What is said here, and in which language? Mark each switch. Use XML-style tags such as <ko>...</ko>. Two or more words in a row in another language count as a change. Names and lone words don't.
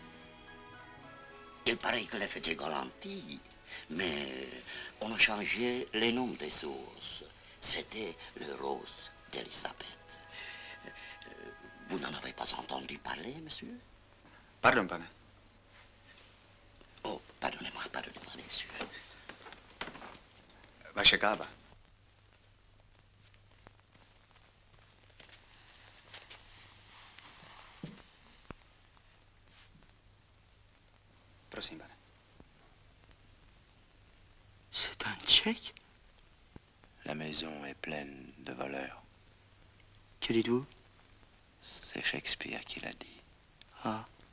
<fr>Il paraît que les fêtes est garantie, mais on a changé les noms des sources. C'était le Rose d'Elisabeth. Vous n'en avez pas entendu parler, monsieur?</fr> <cs>Pardon, pane.</cs> <fr>Oh, pardonnez-moi, monsieur.</fr> <cs>Vaše káva. Prosím, pane.</cs> <fr>C'est un tchèque? La maison est pleine de voleurs. Que dites-vous? C'est Shakespeare qui l'a dit. Ah.</fr>